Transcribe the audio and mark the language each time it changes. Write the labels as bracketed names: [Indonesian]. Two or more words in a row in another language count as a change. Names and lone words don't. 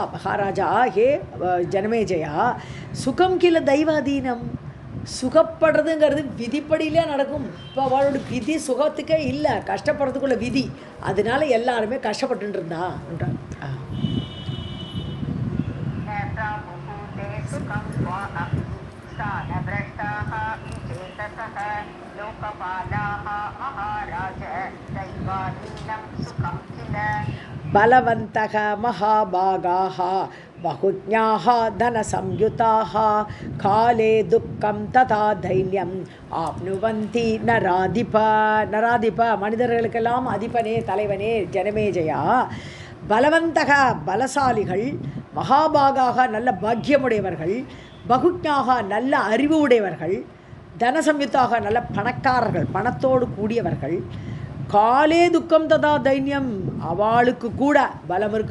[Sanskrit] महाराज हे जनमेजय सुखं किल दैवाधीनम्, [Tamil] சுகப்படுறதுங்கிறது விதிப்படியிலே நடக்கும். இப்போ அவளோட விதி சுகத்துக்கே இல்லை, கஷ்டப்படுறதுக்குள்ள விதி. அதனால எல்லாருமே கஷ்டப்பட்டு இருந்தா. [Sanskrit] बलवन्तः लोकपालाः महाराज दैवानीनं सुखं किल बलवन्तः महाभागाः बहुज्ञाः धनसंयुताः काले दुःखं तथा दैर्यम् आप्नुवन्ति नराधिप नराधिप [Tamil] மனிதர்களுக்கெல்லாம் அதிபனே தலைவனே ஜனமேஜயா [Sanskrit] பலவந்தக பலசாலிகள் மகாபாகாக [Tamil] நல்ல பாக்கியமுடையவர்கள் [Sanskrit] பகுஜ்ஞாக [Tamil] நல்ல அறிவு உடையவர்கள் தனசம்யுத்தாக நல்ல பணக்காரர்கள் பணத்தோடு கூடியவர்கள் [Sanskrit] काले दुःखं तथा दैर्यम् [Tamil] அவளுக்கு கூட பலம் இருக்கு